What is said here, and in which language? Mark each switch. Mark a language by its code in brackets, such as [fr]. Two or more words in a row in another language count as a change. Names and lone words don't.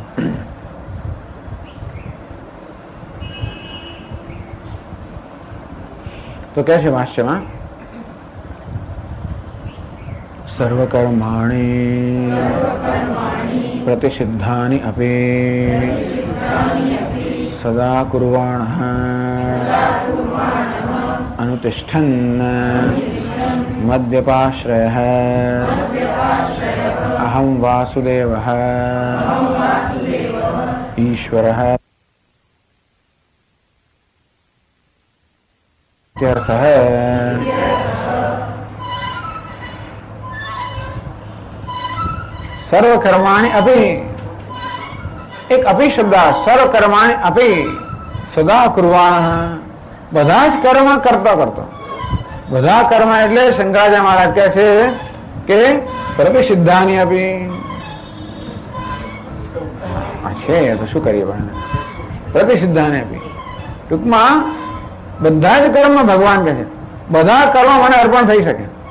[gu] તો કહે છે ભાષ્યમાં, [sa] सर्वकर्माणि प्रतिषिद्धानि अपि सदा कुर्वाणः अनुतिष्ठन् मद्व्यपाश्रयः अहं वासुदेवः ईश्वरः इत्यर्थः. सर्वकर्माणि अपि, एक अपि शब्द, सर्वकर्माणि अपि सदा कुर्वाणः, [gu] બધા જ કર્મ કરતો. બધા કર્મ એટલે શંકરાચાર્ય મહારાજ કહે છે કે પ્રતિસિદ્ધાની આપી છે, તો શું કરીએ પણ પ્રતિસિદ્ધાની આપી. ટૂંકમાં બધા જ કર્મ ભગવાન કહે છે, બધા કર્મ મને અર્પણ થઈ શકે.